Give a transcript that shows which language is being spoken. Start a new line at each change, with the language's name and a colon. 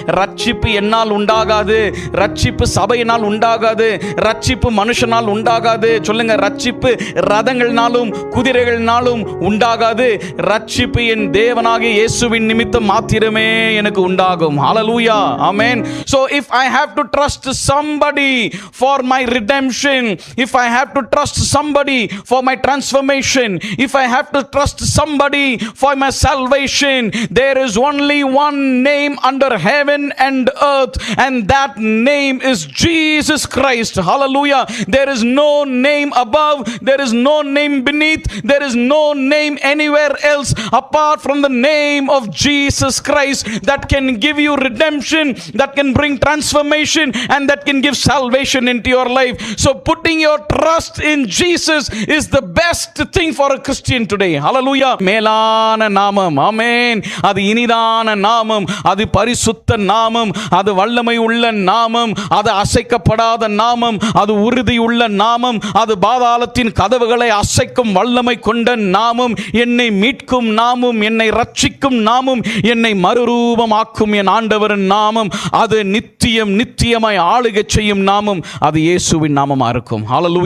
Tamil: ரட்சிப்பு என்னால் உண்டாகாது, ரட்சிப்பு சபையினால் உண்டாகாது, ரட்சிப்பு மனுஷனால் உண்டாகாது. சொல்லுங்க, ரட்சிப்பு ரதங்கள்னாலும் குதிரைகள்னாலும் உண்டாகாது. ரட்சிப்பு என் தேவனாகிய இயேசுவின் நிமித்தம் மாத்திரமே எனக்கு உண்டாகும். ஹல்லேலூயா. ஆமென்.
English: So if I have to trust somebody for my redemption, if I have to trust somebody for my transformation, if I have to trust somebody for my salvation, there is only one name under heaven and earth, and that name is Jesus Christ. Hallelujah. There is no name above, there is no name beneath, there is no name anywhere else apart from the name of Jesus Christ that can give you redemption, that can bring transformation, and that can give salvation into your life. So putting your trust in Jesus is the best thing for a Christian today.
Tamil: Hallelujah. மேலான நாமம். ஆமென். அது இனிதான நாமம், அது பரிசுத்த நாமம், அது வல்லமை உள்ள நாமம், அது அசைக்கப்படாத நாமம், அது உறுதி உள்ள நாமம், அது பாதாளத்தின் கதவுகளை அசைக்கும் வல்லமை கொண்ட நாமம், என்னை மீட்கும் நாமம், என்னை ரட்சிக்கும் நாமம், என்னை மறுரூபமாக்கும் என் ஆண்டவரின் நாமம், அது நித்தியமாய் ஆளுகை செய்யும் நாமம், அது இயேசுவின் நாமமா இருக்கும். ஹல்லேலூயா.